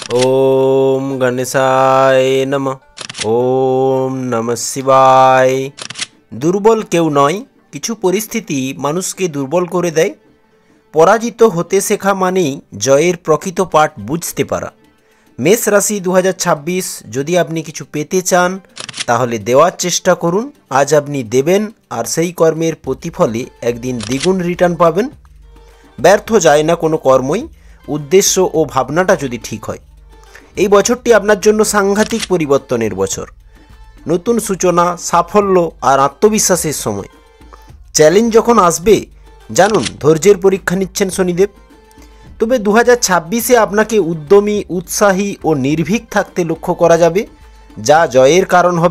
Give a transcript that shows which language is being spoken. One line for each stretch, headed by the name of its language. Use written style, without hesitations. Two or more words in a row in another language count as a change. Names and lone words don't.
Sanskrit: ओम गणेशाय नमः। ओम नमः शिवाय।
Bangla: দুর্বল কেউ নয়, কিছু পরিস্থিতি মানুষকে দুর্বল করে দেয়। পরাজিত হতে শেখা মানেই জয়ের প্রকৃত পাঠ বুঝতে পারা। মেষ রাশি 2026 যদি আপনি কিছু পেতে চান তাহলে দেবার চেষ্টা করুন। আজ আপনি দেবেন আর সেই কর্মের প্রতিফলে একদিন দ্বিগুণ রিটার্ন পাবেন। ব্যর্থ যায় না কোনো কর্মই, উদ্দেশ্য ও ভাবনাটা যদি ঠিক হয়। এই বছরটি আপনার জন্য সাংঘাতিক পরিবর্তনের বছর। নতুন সূচনা, সাফল্য আর আত্মবিশ্বাসের সময়। চ্যালেঞ্জ যখন আসবে জানুন ধৈর্যের পরীক্ষা নিচ্ছেন শনিদেব। তবে 2026-এ আপনাকে উদ্যমী, উৎসাহী ও নির্ভীক থাকতে লক্ষ্য করা যাবে, যা জয়ের কারণ হবে।